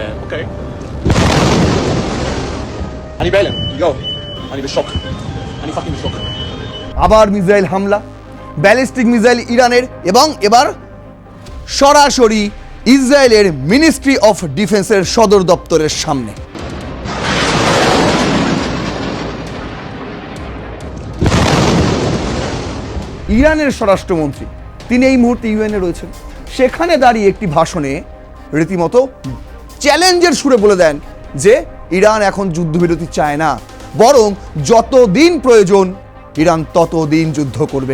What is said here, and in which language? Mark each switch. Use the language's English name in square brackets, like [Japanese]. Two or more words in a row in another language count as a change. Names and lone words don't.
[Hebrew] Okay. אני בהלם, יואו, אני בשוק. אני fucking בשוק. [Bangla] আবার মিসাইল হামলা, ব্যালিস্টিক মিসাইল ইরানের, এবং এবার সরাসরি ইসরায়েলের [English] ministry of defenceের [Bangla] সদর দপ্তরের সামনে। ইরানের স্বরাষ্ট্রমন্ত্রী তিনি এই মুহূর্তে ইউএনএ রয়েছেন, সেখানে দাঁড়িয়ে একটি ভাষণে রীতিমতো চ্যালেঞ্জের সুরে বলে দেন যে ইরান এখন যুদ্ধবিরতি চায় না, বরং যতদিন প্রয়োজন ইরান ততদিন যুদ্ধ করবে।